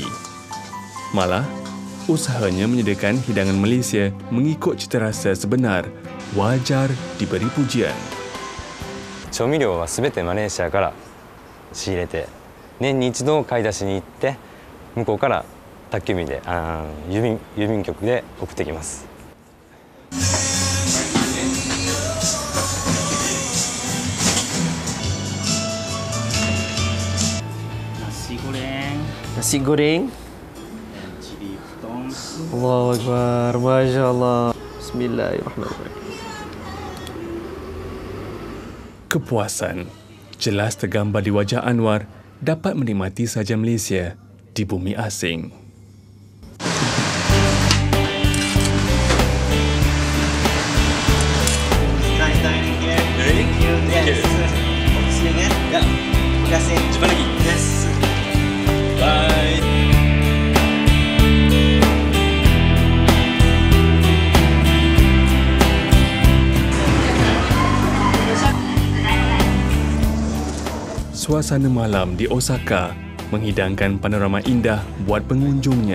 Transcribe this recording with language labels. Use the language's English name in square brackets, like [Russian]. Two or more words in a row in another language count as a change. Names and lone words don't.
[Malay] Malah, usahanya menyediakan hidangan Malaysia mengikut cita rasa sebenar, wajar diberi pujian. [Japanese] 調味料はすべてマレーシアから仕入れて、年に一度買い出しに行って向こうから宅急便で郵便局で送ってきます。 [Malay] Nasi goreng. [Arabic] الله أكبر. ما شاء الله. بسم الله الرحمن الرحيم. [Malay] Kepuasan jelas tergambar di wajah Anwar dapat menikmati sajian Malaysia di bumi asing. [English] Nice dining here. Thank you. Yes. See you again. [Malay] Ya. Terima kasih. Jumpa lagi. Yes. [English] Bye. [Malay] Suasana malam di Osaka menghidangkan panorama indah buat pengunjungnya.